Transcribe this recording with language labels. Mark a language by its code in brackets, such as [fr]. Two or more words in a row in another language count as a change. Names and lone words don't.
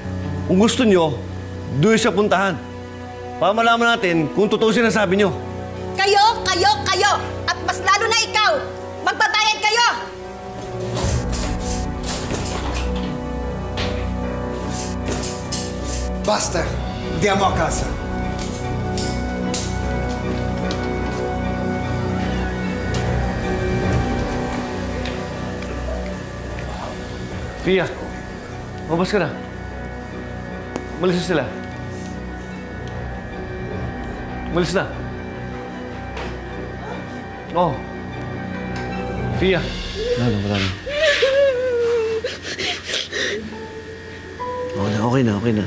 [tl] Kung gusto niyo, doon siya puntahan. Para malaman natin kung totoo sinasabi niyo. Kayo! At mas lalo na ikaw! Magbabayad kayo! Basta, [it] andiamo a casa. [tl] Fia, mabas ka na. Umalis na sila. Umalis na. Oh. Fia. Wala na. Okay na.